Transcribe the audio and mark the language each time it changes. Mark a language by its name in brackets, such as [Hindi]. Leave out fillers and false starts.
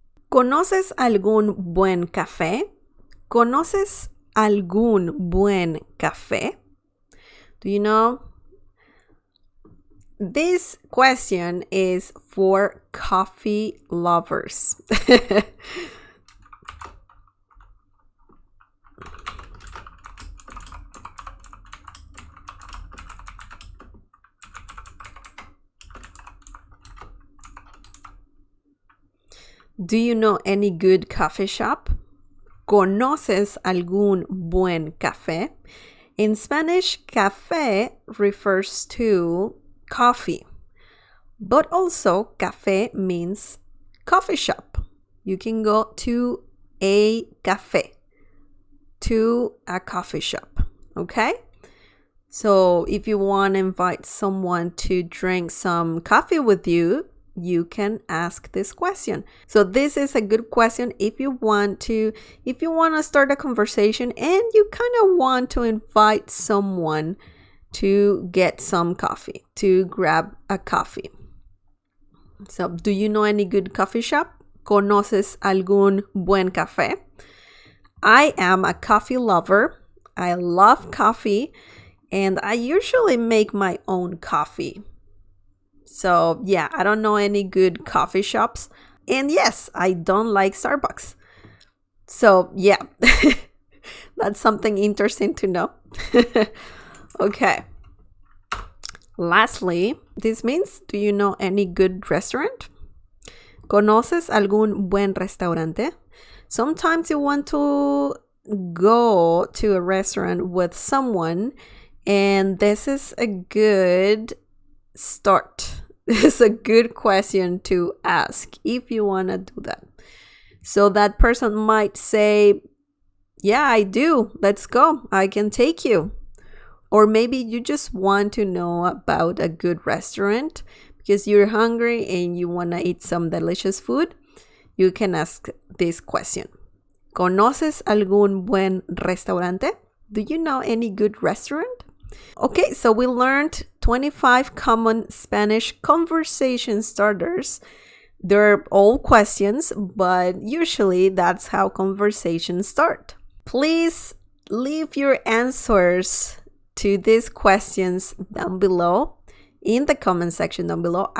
[Spanish] ¿Conoces algún buen café? ¿Conoces algún buen café? [English] Do you know? This question is for coffee lovers. Do you know any good coffee shop? [Spanish] ¿Conoces algún buen café? [English] In Spanish, café refers to coffee, but also café means coffee shop. You can go to a café, to a coffee shop, okay? So if you want to invite someone to drink some coffee with you, you can ask this question. So this is a good question if you want to start a conversation and you kind of want to invite someone to get some coffee, to grab a coffee. So, do you know any good coffee shop? [Spanish] ¿Conoces algún buen café? [English] I am a coffee lover. I love coffee and I usually make my own coffee. So yeah, I don't know any good coffee shops. And yes, I don't like Starbucks. So yeah, that's something interesting to know. Okay. Lastly, this means, do you know any good restaurant? [Spanish] ¿Conoces algún buen restaurante? [English] Sometimes you want to go to a restaurant with someone, and this is a good start. This is a good question to ask if you want to do that. So that person might say, yeah, I do. Let's go. I can take you. Or maybe you just want to know about a good restaurant because you're hungry and you want to eat some delicious food. You can ask this question. [Spanish] ¿Conoces algún buen restaurante? [English] Do you know any good restaurant? Okay, so we learned 25 common Spanish conversation starters. They're all questions, but usually that's how conversations start. Please leave your answers to these questions down below in the comment section down below.